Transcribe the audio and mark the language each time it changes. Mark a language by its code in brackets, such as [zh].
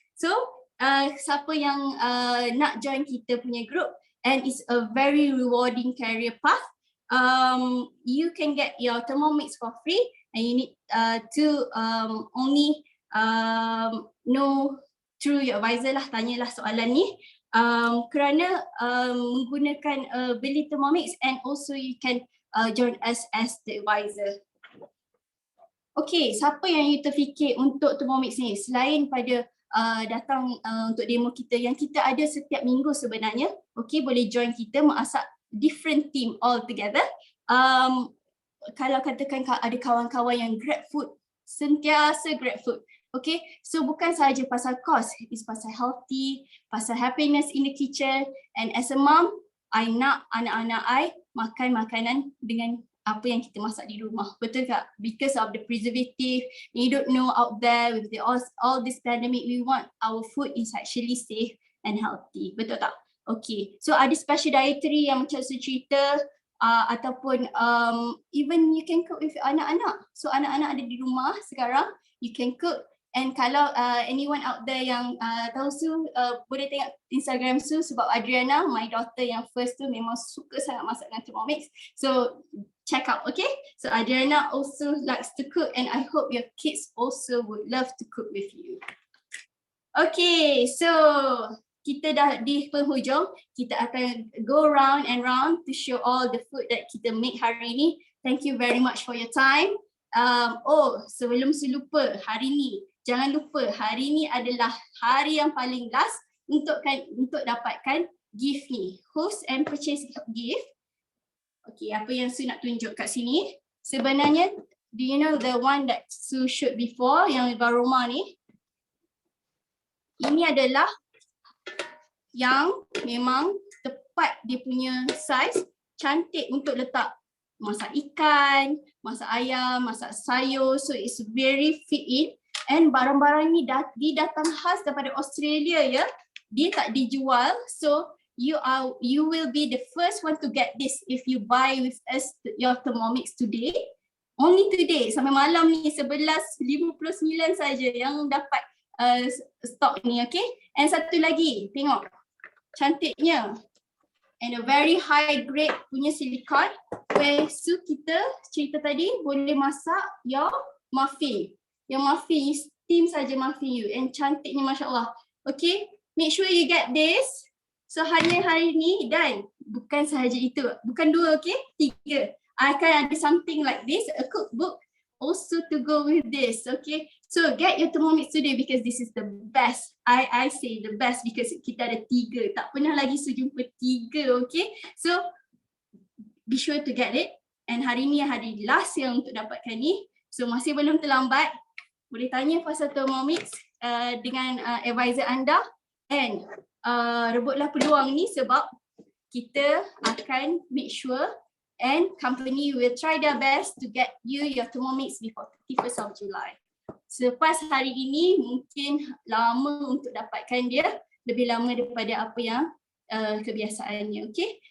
[en] So [ms] siapa yang nak join kita punya [en] group, and it's a very rewarding career path, you can get your Thermomix for free and you need to only know through your advisor lah, [ms] tanyalah soalan ni kerana menggunakan beli Thermomix, [en] and also you can join us as the advisor. [ms] Okay, siapa yang you terfikir untuk Thermomix ni selain pada datang untuk demo kita yang kita ada setiap minggu sebenarnya. Okay, boleh join kita masak different team all together. Kalau katakan ada kawan-kawan yang grab food, sentiasa grab food. Okay, so bukan sahaja pasal cost, it's pasal healthy, pasal happiness in the kitchen, [en] and as a mom, [ms] I nak anak-anak I makan makanan dengan apa yang kita masak di rumah. Betul tak? [en] Because of the preservative, you don't know out there with the all this pandemic, we want our food is actually safe and healthy. [ms] Betul tak? Okay, so ada special dietary yang macam saya cerita ataupun [en] even you can cook with [ms] anak-anak. So anak-anak ada di rumah sekarang, [en] you can cook. [ms] And kalau anyone out there yang tahu Su, boleh tengok Instagram Su sebab Adriana, my daughter yang first tu memang suka sangat masak dengan Thermomix. [en] So check out, okay? So Adriana also likes to cook and I hope your kids also would love to cook with you. Okay, so [ms] kita dah di penghujung, kita akan [en] go round and round to show all the food that kita make hari ni. Thank you very much for your time. [ms] Sebelum saya lupa, hari ni jangan lupa hari ni adalah hari yang paling last untuk dapatkan gift ni, [en] host and purchase gift. [ms] Okay, apa yang Su nak tunjuk kat sini? Sebenarnya, [en] do you know the one that [ms] Su shoot before yang aroma ni? Ini adalah yang memang tepat dia punya size, cantik untuk letak masak ikan, masak ayam, masak sayur. [en] So it's very fit in. [ms] And barang-barang ni didatang khas daripada Australia ya. Dia tak dijual. [en] So you will be the first one to get this if you buy with us your Thermomix today. Only today [ms] sampai malam ni 11.59 saja yang dapat stok ni, okay? And satu lagi, tengok. Cantiknya. [en] And a very high grade [ms] punya silicone where kita cerita tadi boleh masak your muffin. Yang muffin, you steam saja muffin you and cantiknya Masya Allah. Okay, [en] make sure you get this. [ms] So hanya hari ni dan bukan sahaja itu, bukan 2, okay, 3. Akan ada [en] something like this, a cookbook also to go with this, okay. So get your Thermomix today because this is the best. I say the best because [ms] kita ada 3. Tak pernah lagi sejumpa 3, okay. [en] So be sure to get it. [ms] And hari ni hari last yang untuk dapatkan ni. So masih belum terlambat. Boleh tanya pasal Thermomix dengan advisor anda. [en] And [ms] rebutlah peluang ni sebab kita akan [en] make sure and company will try their best to get you your Thermomix before 31st of July. [ms] Selepas hari ini mungkin lama untuk dapatkan dia, lebih lama daripada apa yang kebiasaannya, okay.